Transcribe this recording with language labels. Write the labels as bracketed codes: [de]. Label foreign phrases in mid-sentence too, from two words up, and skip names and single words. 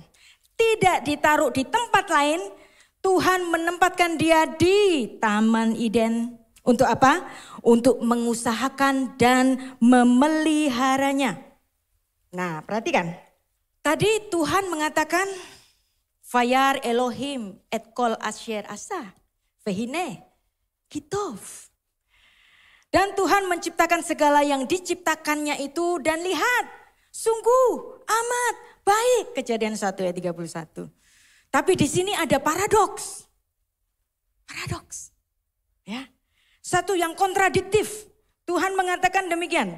[id] Tidak ditaruh di tempat lain. Tuhan menempatkan dia di Taman Eden. Untuk apa? Untuk mengusahakan dan memeliharanya. Nah, perhatikan. Tadi Tuhan mengatakan, [he] וירא אלהים את כל אשר עשה. והנה כי טוב. [id] Dan Tuhan menciptakan segala yang diciptakannya itu dan lihat. Sungguh amat baik. Kejadian 1 ayat 31. Tapi di sini ada paradoks. Paradoks. Ya. Satu yang kontradiktif. Tuhan mengatakan demikian.